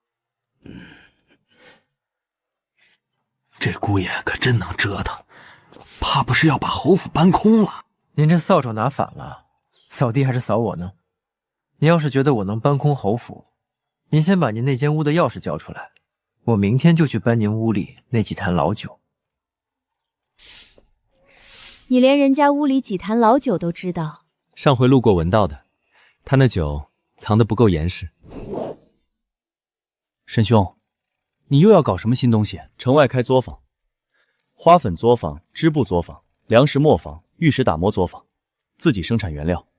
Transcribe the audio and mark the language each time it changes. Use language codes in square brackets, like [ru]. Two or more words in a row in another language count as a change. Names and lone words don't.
[zh] 這姑爺可真能折騰，怕不是要把侯府搬空了。您這掃帚拿反了，掃地還是掃我呢？您要是覺得我能搬空侯府，您先把您那間屋的鑰匙交出來，我明天就去搬您屋裡那幾壇老酒。你連人家屋裡幾壇老酒都知道？上回路過聞到的，他那酒藏得不夠嚴實。沈兄，你又要搞什麼新東西？城外開作坊，花粉作坊、織布作坊、糧食磨坊、玉石打磨作坊，自己生產原料。